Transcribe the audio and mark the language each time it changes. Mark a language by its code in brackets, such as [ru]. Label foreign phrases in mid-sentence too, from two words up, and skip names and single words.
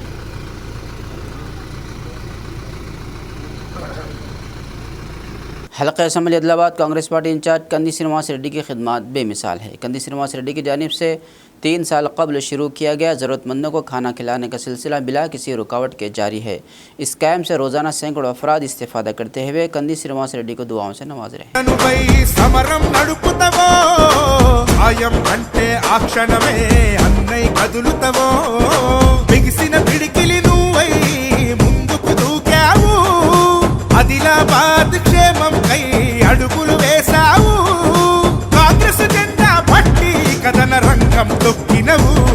[ur] حلقہ اسمبلی عادل آباد کانگریس پارٹی انچارج قندی سرینواس ریڈی کی خدمات بے مثال ہے۔ قندی سرینواس ریڈی کی جانب سے 3 سال قبل شروع کیا گیا ضرورت مندوں کو کھانا کھلانے کا سلسلہ بلا کسی رکاوٹ کے جاری ہے۔ اس کیمپ سے روزانہ سینکڑوں افراد استفادہ کرتے ہوئے قندی سرینواس ریڈی کو دعاؤں سے نواز رہے ہیں۔ [te] ఆదిలాబాద్ క్షేమం కై అడుగులు వేసావు, కాంగ్రెస్ జెండా పట్టి కథన రంగం తొక్కినవు,